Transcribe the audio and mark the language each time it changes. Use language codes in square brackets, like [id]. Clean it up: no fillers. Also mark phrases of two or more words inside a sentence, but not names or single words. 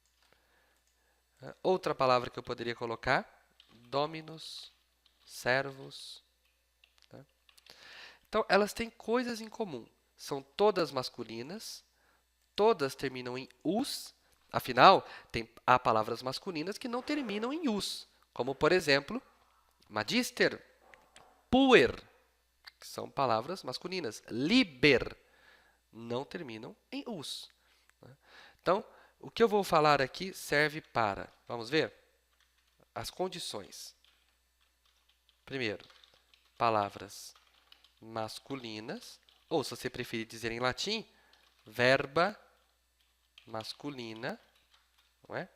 [pt] Outra palavra que eu poderia colocar, [la] Dominus, Servus. [pt] Tá? Então, elas têm coisas em comum. São todas masculinas, todas terminam em us, afinal, há palavras masculinas que não terminam em us, como, por exemplo, [la] magister, puer, [pt] que são palavras masculinas. Liber, não terminam em us. Então, o que eu vou falar aqui serve para, vamos ver, as condições. Primeiro, palavras masculinas, ou se você preferir dizer em latim, [la] verba masculina, [pt] não é?